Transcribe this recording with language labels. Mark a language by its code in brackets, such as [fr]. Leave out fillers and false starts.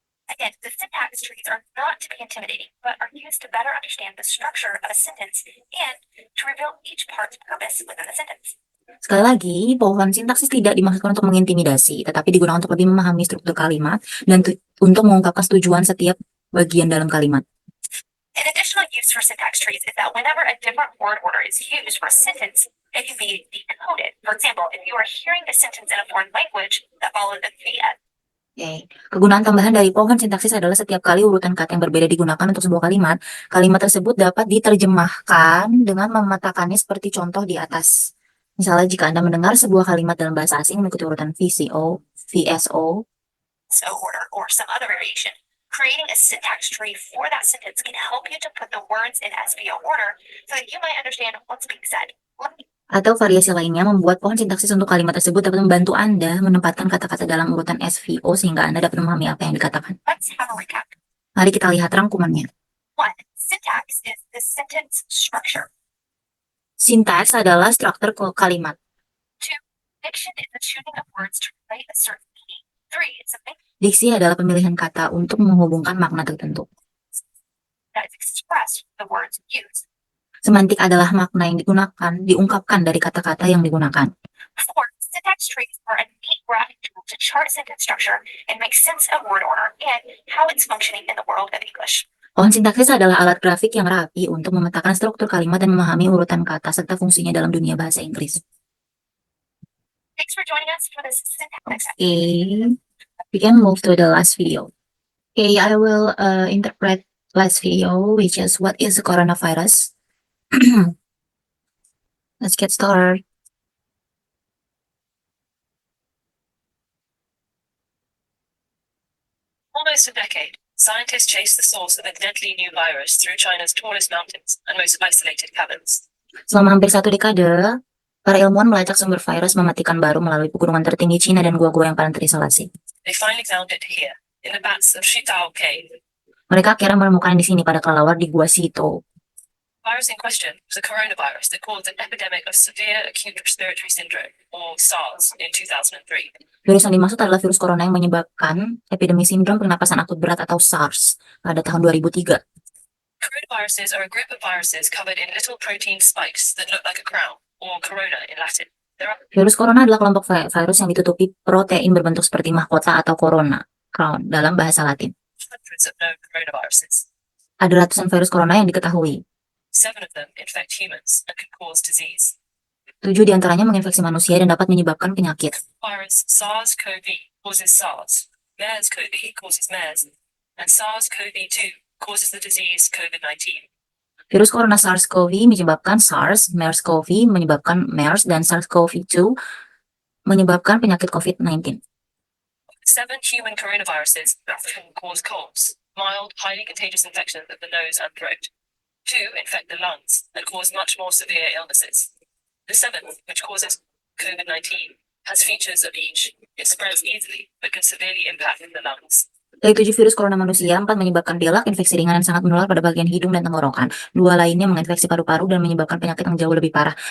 [en] Again, the syntax trees are not to be intimidating, but are used to better understand the structure of a sentence and to reveal each part's purpose within the sentence. [id] Sekali lagi, pohon sintaksis tidak dimaksudkan untuk mengintimidasi, tetapi digunakan untuk lebih memahami struktur kalimat dan untuk mengungkapkan tujuan setiap bagian dalam kalimat. [en] An additional use for syntax trees is that whenever a different word order is used for a sentence, it can be decoded. For example, if you are hearing a sentence in a foreign language that follows a VS, Oke. [id] Kegunaan tambahan dari pohon sintaksis adalah setiap kali urutan kata yang berbeda digunakan untuk sebuah kalimat, kalimat tersebut dapat diterjemahkan dengan memetakannya seperti contoh di atas. Misalnya, jika Anda mendengar sebuah kalimat dalam bahasa asing mengikuti urutan VCO, VSO, [en] so order, or some other variation, creating a syntax tree for that sentence can help you to put the words in SVO order so that you might understand what's being said. [id] atau variasi lainnya, membuat pohon sintaksis untuk kalimat tersebut dapat membantu Anda menempatkan kata-kata dalam urutan SVO sehingga Anda dapat memahami apa yang dikatakan. [en] Let's have a recap. [id] Mari kita lihat rangkumannya. [en] 1. Syntax is the sentence structure. [id] Sintaks adalah struktur kalimat. [en] 2. Diction is the choosing of words to relate a certain meaning. 3. It's a mix [id] Diksi adalah pemilihan kata untuk menghubungkan makna tertentu. [en] that is expressed with the words used. [id] Semantik adalah makna yang diungkapkan dari kata-kata yang digunakan. [en] 4. Syntax trees are a neat graphic tool to chart sentence structure and make sense of word order and how it's functioning in the world of English. [id] Pohon sintaksis adalah alat grafik yang rapi untuk memetakan struktur kalimat dan memahami urutan kata serta fungsinya dalam dunia bahasa Inggris. [en] Thanks for joining us for this syntax. Okay, we can move to the last video. Okay, I will interpret last video, which is what is the coronavirus. Let's get started. Almost a decade, scientists chased the source of a deadly new virus through China's tallest mountains and most isolated caverns. [id] Selama hampir 1 dekade, para ilmuwan melacak sumber virus mematikan baru melalui pegunungan tertinggi Cina dan gua-gua yang paling terisolasi. [en] They finally found it here, in the bats of Shitao Cave. [id] Mereka akhirnya menemukan di sini pada kelelawar di Gua Sito. [en] The virus in question was a coronavirus that caused an epidemic of severe acute respiratory syndrome, or SARS, in 2003. [id] Virus yang dimaksud adalah virus corona yang menyebabkan epidemi sindrom pernapasan akut berat atau SARS pada tahun 2003. [en] Coronaviruses are a group of viruses covered in little protein spikes that look like a crown, or corona in Latin. There are [id] Virus corona adalah kelompok virus yang ditutupi protein berbentuk seperti mahkota atau corona, crown, dalam bahasa Latin. [en] hundreds of known coronaviruses. [id] Ada ratusan virus corona yang diketahui. [en] 7 of them infect humans and can cause disease. [id] 7 diantaranya menginfeksi manusia dan dapat menyebabkan penyakit. [en] Virus SARS-CoV causes SARS, MERS-CoV causes MERS, and SARS-CoV-2 causes the disease COVID-19. [id] Virus corona SARS-CoV menyebabkan SARS, MERS-CoV menyebabkan MERS, dan SARS-CoV-2 menyebabkan penyakit COVID-19. [en] 7 human coronaviruses can cause colds, mild, highly contagious infections of the nose and throat. 2 infect the lungs and cause much more severe illnesses. The 7th, which causes COVID-19, has features of each. It spreads easily, but can severely impact the lungs. [id] Dari 7 virus corona manusia, 4 menyebabkan pilek, infeksi ringan dan sangat menular pada bagian hidung dan tenggorokan. 2 lainnya menginfeksi paru-paru dan menyebabkan penyakit yang jauh lebih parah.